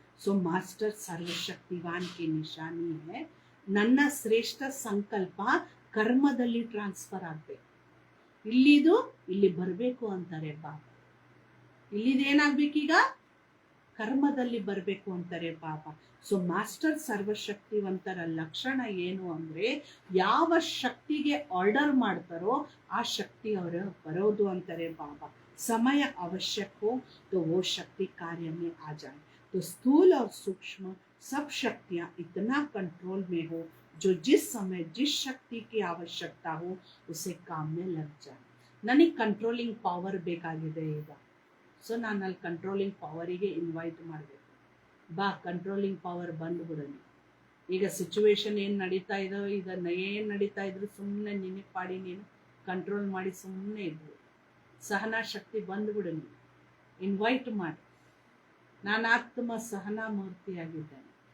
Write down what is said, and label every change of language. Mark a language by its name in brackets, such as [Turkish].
[Kannada] So master ಸರ್ವಶಕ್ತಿವಾನ್ [Hindi] ಕಿ ನಿಶಾನಿ ಹೇ, [Kannada] ನನ್ನ ಶ್ರೇಷ್ಠ ಸಂಕಲ್ಪ ಕರ್ಮದಲ್ಲಿ ಟ್ರಾನ್ಸ್ಫರ್ ಆಗ್ಬೇಕು, ಇಲ್ಲಿದು ಇಲ್ಲಿ ಬರ್ಬೇಕು ಅಂತಾರೆ ಬಾಬಾ. ಇಲ್ಲಿದೇನಾಗ್ಬೇಕೀಗ? ಕರ್ಮದಲ್ಲಿ ಬರಬೇಕು ಅಂತಾರೆ ಬಾಬಾ. ಸೊ ಮಾಸ್ಟರ್ ಸರ್ವಶಕ್ತಿವಂತರ ಲಕ್ಷಣ ಏನು ಅಂದ್ರೆ, ಯಾವ ಶಕ್ತಿಗೆ ಆರ್ಡರ್ ಮಾಡ್ತಾರೋ ಆ ಶಕ್ತಿ ಅವರ ಬರೋದು ಅಂತಾರೆ ಬಾಬಾ. [Hindi] समय आवश्यक हो तो वो शक्ति कार्य में आ जाए, तो स्थूल और सूक्ष्म सब शक्तियां इतना कंट्रोल में हो जो जिस समय जिस शक्ति की आवश्यकता हो उसे काम में लग जाए. [Kannada] ನನಗೆ ಕಂಟ್ರೋಲಿಂಗ್ ಪವರ್ ಬೇಕಾಗಿದೆ ಈಗ. ಸೊ ನಾನು ಅಲ್ಲಿ ಕಂಟ್ರೋಲಿಂಗ್ ಪವರಿಗೆ ಇನ್ವೈಟ್ ಮಾಡಬೇಕು. ಬಾ ಕಂಟ್ರೋಲಿಂಗ್ ಪವರ್ ಬಂದ್ಬಿಡಲಿ. ಈಗ ಸಿಚುವೇಶನ್ ಏನು ನಡೀತಾ ಇದೋ, ಇದನ್ನ ಏನು ನಡೀತಾ ಇದ್ರು ಸುಮ್ಮನೆ ನಿನಗೆ ಪಾಡಿ ನೀನು ಕಂಟ್ರೋಲ್ ಮಾಡಿ ಸುಮ್ಮನೆ ಇದ್ವು. ಸಹನಾ ಶಕ್ತಿ ಬಂದ್ಬಿಡಲಿ, ಇನ್ವೈಟ್ ಮಾಡಿ. ನಾನು ಆತ್ಮ ಸಹನಾ ಮೂರ್ತಿಯಾಗಿದ್ದೇನೆ.